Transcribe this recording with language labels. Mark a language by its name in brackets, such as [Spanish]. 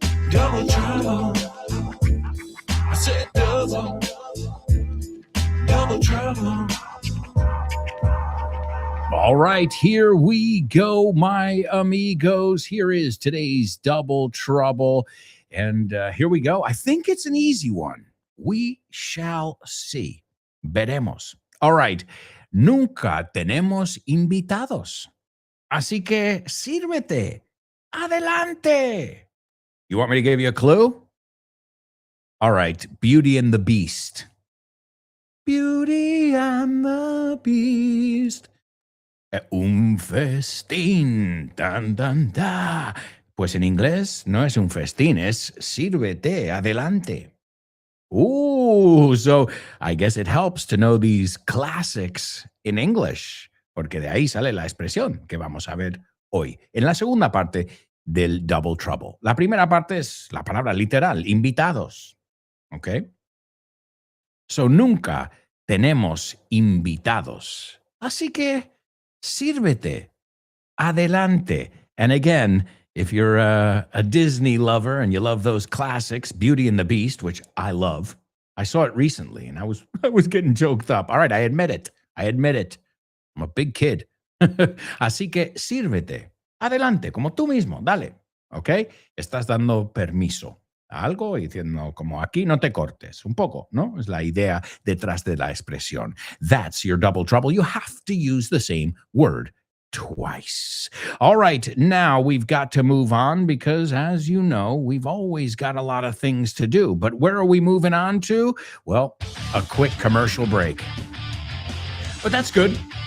[English] Double trouble. I said double trouble. All right, here we go, my amigos. Here is today's Double Trouble. And here we go. I think it's an easy one. We shall see. [Spanish] Veremos. [English] All right. [Spanish] Nunca tenemos invitados. Así que sírvete. Adelante. [English] You want me to give you a clue? All right. Beauty and the Beast. Beauty and the Beast. [Spanish] Un festín. Dan, dan, da. Pues en inglés no es un festín, es sírvete, adelante. [English] Ooh, so I guess it helps to know these classics in English, [Spanish] porque de ahí sale la expresión que vamos a ver hoy, en la segunda parte del Double Trouble. La primera parte es la palabra literal, invitados. ¿Ok? So nunca tenemos invitados. Así que sírvete, adelante. [English] And again, if you're a Disney lover and you love those classics, Beauty and the Beast, which I love, I saw it recently and I was getting choked up. All right, I admit it. I'm a big kid. [Spanish] Así que sírvete, adelante, como tú mismo, dale. ¿Ok? Estás dando permiso a algo y diciendo como aquí no te cortes. Un poco, ¿no? Es la idea detrás de la expresión. [English] That's your double trouble. You have to use the same word twice. All right, now we've got to move on because, as you know, we've always got a lot of things to do. But where are we moving on to? Well, a quick commercial break. But that's good.